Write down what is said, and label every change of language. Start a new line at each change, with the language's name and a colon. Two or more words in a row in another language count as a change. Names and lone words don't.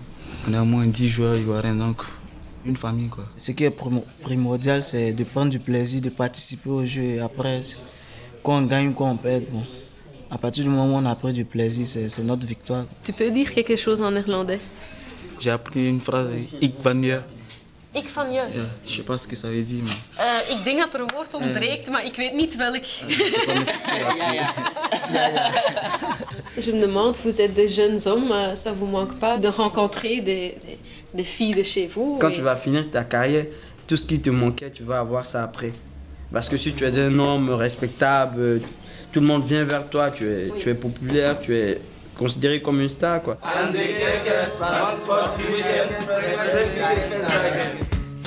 French: On est au moins 10 joueurs ivoiriens, donc une famille, quoi. Ce qui est primordial, c'est de prendre du plaisir, de participer au jeu. Et après, quand on gagne ou quand on perd, bon, à partir du moment où on a pris du plaisir, c'est notre victoire. Tu peux dire quelque chose en néerlandais? J'ai appris une phrase,
Dutch: ik van je. Ik van je.
French: Ja, je sais pas ce que ça veut dire, mais...
Dutch: Ik denk dat er een woord ontbreekt, maar ik weet niet welk.
French: Je me demande, vous êtes des jeunes hommes, ça vous manque pas de rencontrer des filles de chez vous? Quand tu vas finir ta carrière, tout ce qui te manquait, tu vas avoir ça après. Parce que si tu es un homme respectable, tout le monde vient vers toi, tu es populaire, tu es considéré comme une star, quoi.